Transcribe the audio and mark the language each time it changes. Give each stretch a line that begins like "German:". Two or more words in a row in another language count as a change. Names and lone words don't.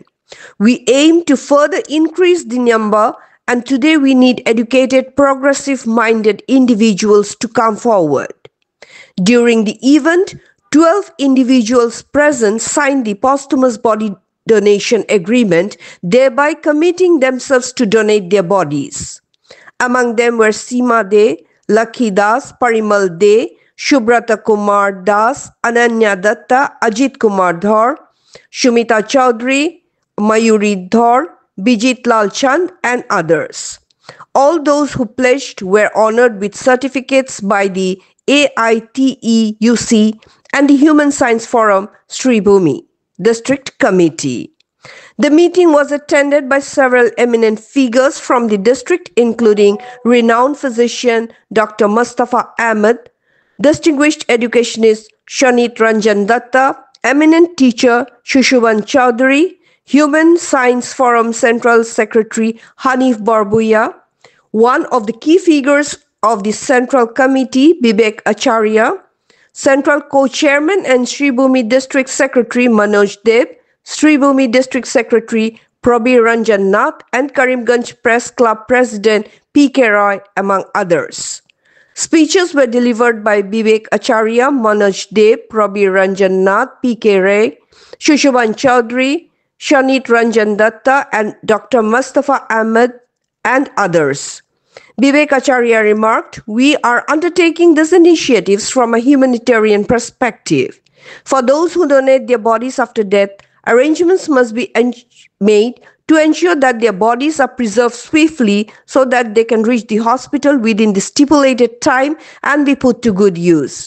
English: We aim to further increase the number, and today we need educated, progressive-minded individuals to come forward." During the event, 12 individuals present signed the posthumous body donation agreement, thereby committing themselves to donate their bodies. Among them were Seema De, Lakhi Das, Parimal De, Shubrata Kumar Das, Ananya Datta, Ajit Kumar Dhar, Shumita Chaudhary, Mayuri Dhar, Bijit Lal Chand and others. All those who pledged were honored with certificates by the AITE-UC and the Human Science Forum Sribhumi District Committee. The meeting was attended by several eminent figures from the district, including renowned physician Dr. Mustafa Ahmed, distinguished educationist Shanit Ranjan Datta, eminent teacher Shushuban Chaudhary, Human Science Forum Central Secretary Hanif Barbuya, one of the key figures of the Central Committee, Bibek Acharya, Central Co-Chairman and Sribhumi District Secretary Manoj Deb, Sribhumi District Secretary Prabir Ranjan Nath, and Karimganj Press Club President P.K. Roy, among others. Speeches were delivered by Bibek Acharya, Manoj Deb, Prabir Ranjan Nath, P.K. Roy, Shushuban Chaudhary, Shanit Ranjan Datta and Dr. Mustafa Ahmed and others. Bibek Acharya remarked, "We are undertaking these initiatives from a humanitarian perspective. For those who donate their bodies after death, arrangements must be made to ensure that their bodies are preserved swiftly so that they can reach the hospital within the stipulated time and be put to good use.